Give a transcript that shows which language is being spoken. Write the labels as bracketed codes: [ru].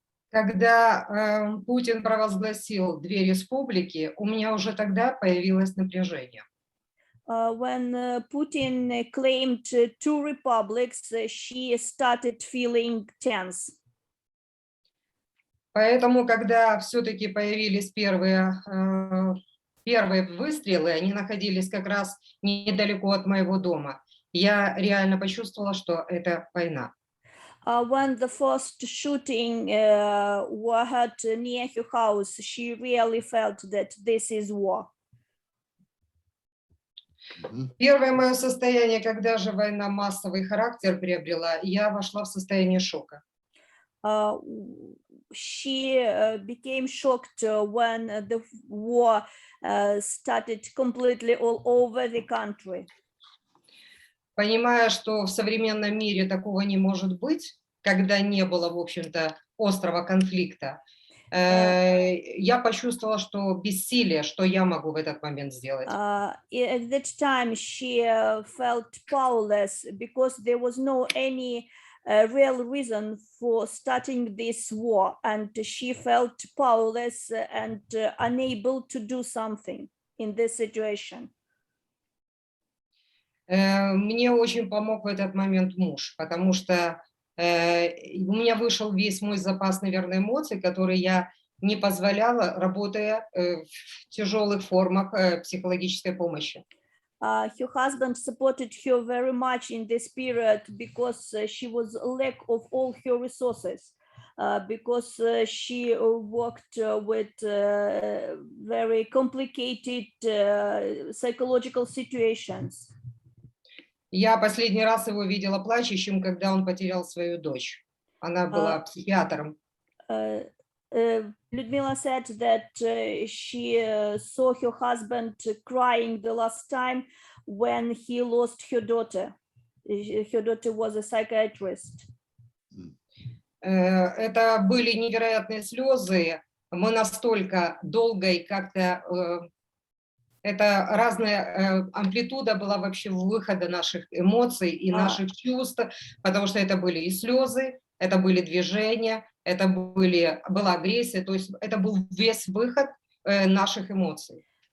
[ru] Когда Путин провозгласил две республики, у меня уже тогда появилось напряжение. [en] When Putin claimed 2 republics, she started feeling tense. [ru] Поэтому, когда все-таки появились первые выстрелы, они находились как раз недалеко от моего дома, я реально почувствовала, что это война. [en] When the first shooting had near her house, she really felt that this is war. [ru] Первое мое состояние, когда же война массовый характер приобрела, я вошла в состояние шока. [en] She became shocked when the war started completely all over the country. [ru] Понимая, что в современном мире такого не может быть, когда не было, в общем-то, острого конфликта, я почувствовала, что бессилие, что я могу в этот момент сделать. [en] At that time, she felt powerless because there was no any real reason for starting this war, and she felt powerless and unable to do something in this situation. [ru] Мне очень помог в этот момент муж, потому что у меня вышел весь мой запас, наверное, эмоций, которые я не позволяла, работая в тяжелых формах психологической помощи. [en] Her husband supported her very much in this period because she was lack of all her resources, because she worked with very complicated psychological situations. [ru] Я последний раз его видела плачущим, когда он потерял свою дочь. Она была психиатром. [en] Людмила said that she saw her husband crying the last time when he lost her daughter. Her daughter was a psychiatrist. [ru] Это были невероятные слезы. Мы настолько долго и как-то... Это разная амплитуда была вообще выхода наших эмоций и наших чувств, потому что это были и слезы, это были движения, это была агрессия, то есть это был весь выход наших эмоций.